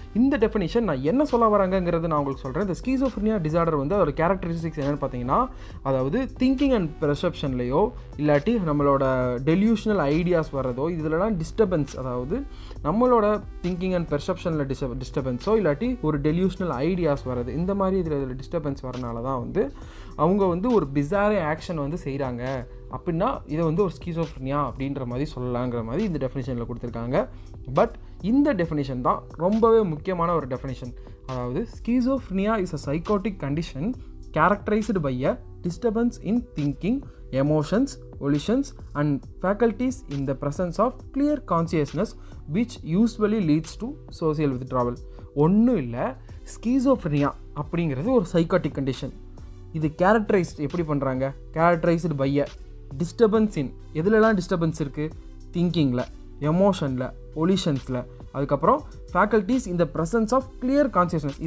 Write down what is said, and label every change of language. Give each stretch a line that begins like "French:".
Tamil: இந்த டெஃபினிஷன் நான் என்ன சொல்ல வராங்கங்கிறது நான் உங்களுக்கு சொல்கிறேன். இந்த ஸ்கீசோஃப்ரினியா டிசார்டர் வந்து அதோட கேரக்டரிஸ்டிக்ஸ் என்னென்னு பார்த்தீங்கன்னா, அதாவது திங்கிங் அண்ட் பெர்செப்ஷன்லையோ இல்லாட்டி நம்மளோட டெலியூஷனல் ஐடியாஸ் வர்றதோ இதிலலாம் டிஸ்டர்பன்ஸ், அதாவது நம்மளோட திங்கிங் அண்ட் பெர்செப்ஷனில் டிஸ்டர்பன்ஸோ இல்லாட்டி ஒரு டெலியூஷனல் ஐடியாஸ் வர்றது, இந்த மாதிரி இதில் டிஸ்டர்பன்ஸ் வரனால தான் வந்து அவங்க வந்து ஒரு பிசாரே ஆக்ஷன் வந்து செய்கிறாங்க அப்படின்னா இதை வந்து ஒரு ஸ்கீசோஃப்ரினியா அப்படின்ற மாதிரி சொல்லலாங்கிற மாதிரி இந்த டெஃபினிஷனில் கொடுத்துருக்காங்க. பட் இந்த டெஃபினிஷன் தான் ரொம்பவே முக்கியமான ஒரு டெஃபினிஷன்.
English: அதாவது schizophrenia is a psychotic condition characterised by a disturbance in thinking, emotions, volitions and faculties in the presence of clear consciousness which usually leads to social withdrawal.
Tamil: ஒன்றும் இல்லை, ஸ்கீசோஃப்ரினியா அப்படிங்கிறது ஒரு சைக்காட்டிக் கண்டிஷன். இது கேரக்டரைஸ்டு எப்படி பண்ணுறாங்க? Characterised by a disturbance in, எதுலலாம் disturbance இருக்குது? திங்கிங்கில், எமோஷனில், ஒலிஷன்ஸில், அதுக்கப்புறம் faculties இந்த ப்ரெசன்ஸ் ஆஃப் கிளியர் கான்சியஸ்னஸ்.